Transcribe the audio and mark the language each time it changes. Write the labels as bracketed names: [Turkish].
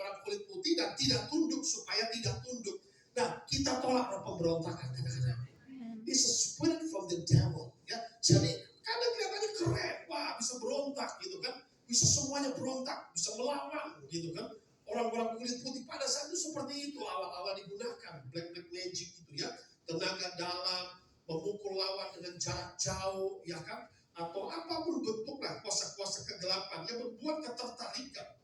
[Indonesian] untuk tidak tunduk supaya tidak tunduk. Nah, kita tolak roh pemberontakan. [English] It's a spirit from the devil. [Indonesian] Ya, jadi kadang kelihatannya keren, wah bisa berontak gitu kan, bisa semuanya berontak, bisa melawan gitu kan. Orang-orang kulit putih pada saat itu seperti itu awal-awal digunakan black magic gitu ya, tenaga dalam, memukul lawan dengan jarak jauh ya kan, atau apapun bentuklah kuasa-kuasa kegelapan yang membuat ketertarikan.